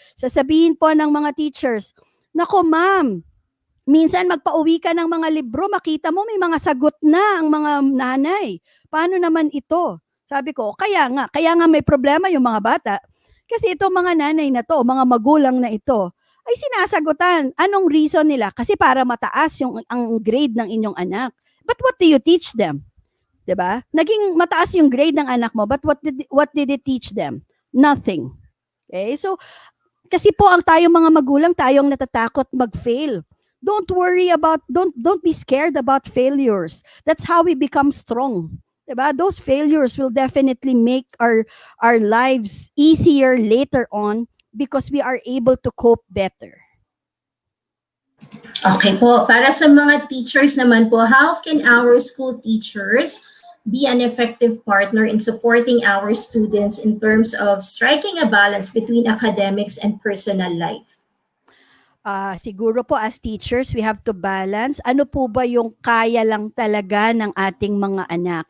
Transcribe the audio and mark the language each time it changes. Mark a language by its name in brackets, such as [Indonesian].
[Filipino] Sasabihin po ng mga teachers, nako ma'am, minsan magpauwi ka ng mga libro, makita mo may mga sagot na ang mga nanay. Paano naman ito? Sabi ko, kaya nga may problema yung mga bata. Kasi itong mga nanay na to, mga magulang na ito, ay sinasagutan. Anong reason nila? Kasi para mataas ang grade ng inyong anak. [English] But what do you teach them? 'Di ba? Naging mataas yung grade ng anak mo, but what did it teach them? Nothing. Okay? [Filipino] So, kasi po ang tayong mga magulang, tayong natatakot mag-fail. [English] Don't be scared about failures. That's how we become strong. 'Di ba? Those failures will definitely make our lives easier later on because we are able to cope better. [Filipino] Okay po, para sa mga teachers naman po, [English] how can our school teachers be an effective partner in supporting our students in terms of striking a balance between academics and personal life? [Filipino] Siguro po [English] as teachers, we have to balance. [Filipino] Ano po ba yung kaya lang talaga ng ating mga anak?